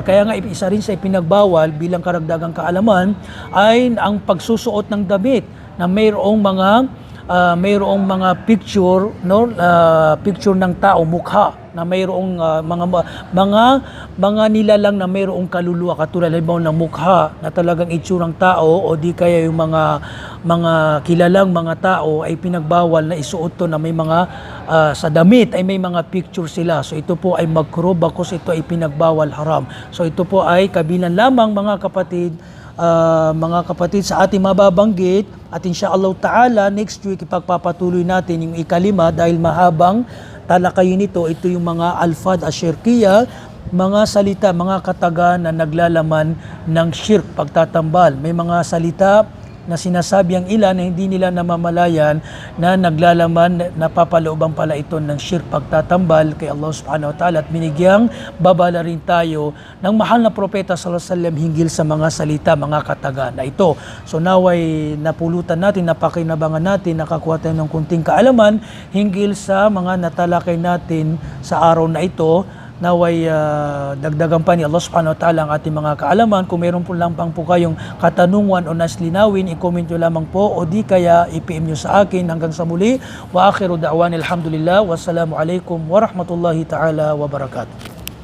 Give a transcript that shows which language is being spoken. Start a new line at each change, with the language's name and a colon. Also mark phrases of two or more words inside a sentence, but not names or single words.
Filipino: Kaya nga isa rin sa ipinagbawal bilang karagdagang kaalaman ay ang pagsusuot ng damit na mayroong mga picture, no, picture ng tao, mukha, na mayroong mga nilalang na mayroong kaluluwa, katulad ng mukha na talagang itsurang tao, o di kaya yung mga kilalang mga tao ay pinagbawal na isuot to, na may mga sa damit ay may mga picture sila. So ito po ay makruh, bakos ito ay pinagbawal, haram. So ito po ay kabilang lamang, mga kapatid sa ating mababanggit, at
Arabic: إن شاء الله تعالى
English: next week
Filipino: ipagpapatuloy natin yung ikalima, dahil mahabang talakayin ito. Ito yung mga
Arabic: الألفاظ الشركية,
Filipino: mga salita, mga kataga na naglalaman ng shirk, pagtatambal. May mga salita na sinasabi ang ilan na hindi nila namamalayan na naglalaman, napapalooban pala ito ng shirk, pagtatambal kay Allah
Arabic: سبحانه وتعالى,
Filipino: at binigyang babala rin tayo ng mahal na propeta
Arabic: صلى الله عليه وسلم
Filipino: hinggil sa mga salita, mga kataga na ito. So naway napulutan natin, napakinabangan natin, nakakuha tayo ng kunting kaalaman hinggil sa mga natalakay natin sa araw na ito. Naway dagdagan pa ni Allah
Arabic: سبحانه وتعالى
Filipino: ang ating mga kaalaman. Kung meron po lang po kayong katanungan o naslinawin, i-comment nyo lamang po o di kaya i-PM nyo sa akin. Hanggang sa muli,
Arabic: وآخر دعوانا الحمد لله، والسلام عليكم ورحمة الله تعالى وبركاته.